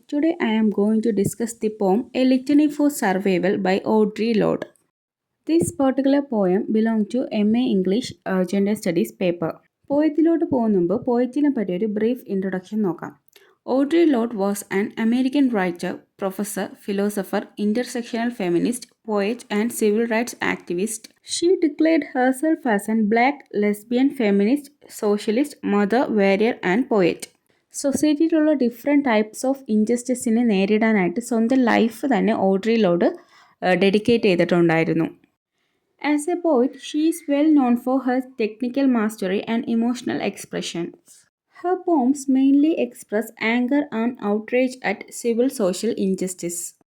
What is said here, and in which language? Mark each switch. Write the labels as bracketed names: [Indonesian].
[English] Today I am going to discuss the poem A Litany for Survival by Audre Lorde. This particular poem belongs to MA English Gender Studies paper. [Malayalam] പോയത്തിലോട്ട് പോകുന്ന മുമ്പ് പോയറ്റിനെ പറ്റി ഒരു brief introduction നോക്കാം. [English] Audre Lorde was an American writer, professor, philosopher, intersectional feminist, poet and civil rights activist. She declared herself as a black, lesbian, feminist, socialist, mother, warrior and poet. [Malayalam] സൊസൈറ്റിയിലുള്ള different types of ഇൻജസ്റ്റിസിനെ നേരിടാനായിട്ട് സ്വന്തം life തന്നെ Audrey load dedicate ചെയ്തിട്ടുണ്ടായിരുന്നു. [English] As a poet, she is well known for her technical mastery and emotional expression. Her poems mainly express anger and outrage at civil social injustice.